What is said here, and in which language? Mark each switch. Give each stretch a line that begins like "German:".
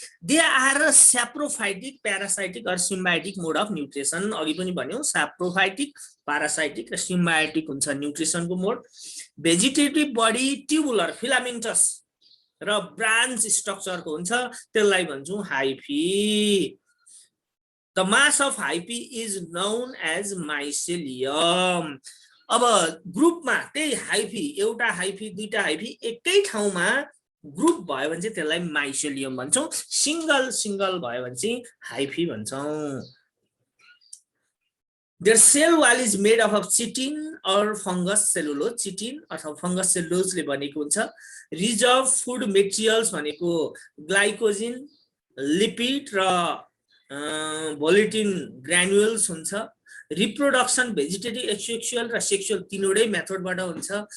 English: They are saprophytic, parasitic or symbiotic mode of nutrition.
Nepali: अघि पनि भन्यौ स्याप्रोफाइटिक, parasitic र सिम्बायोटिक हुन्छ न्यूट्रिसनको मोड। भेजिटेटिभ बडी ट्युबुलर, फिलामेन्टस र ब्रान्च स्ट्रक्चरको हुन्छ, त्यसलाई भन्छौं hyphae.
English: The mass of hyphae is known as mycelium.
Nepali: अब ग्रुपमा त्यही हाइफी, एउटा हाइफी दुईटा हाइफी एकै ठाउँमा ग्रुप भयो भने चाहिँ त्यसलाई माइसेलियम भन्छौं। सिंगल सिंगल भयो भने चाहिँ hyphae भन्छौं।
English: Their cell wall is made up of chitin or fungus cellulose.
Nepali: Chitin अथवा fungus cellulose ले बनेको हुन्छ। Reserve food materials भनेको ग्लाइकोजिन, लिपिड र भोलेटिन ग्रानुल्स हुन्छ। रिप्रोडक्सन भेजिटेटिभ, एसेक्सुअल र सेक्सुअल तीनवटै मेथडबाट हुन्छ।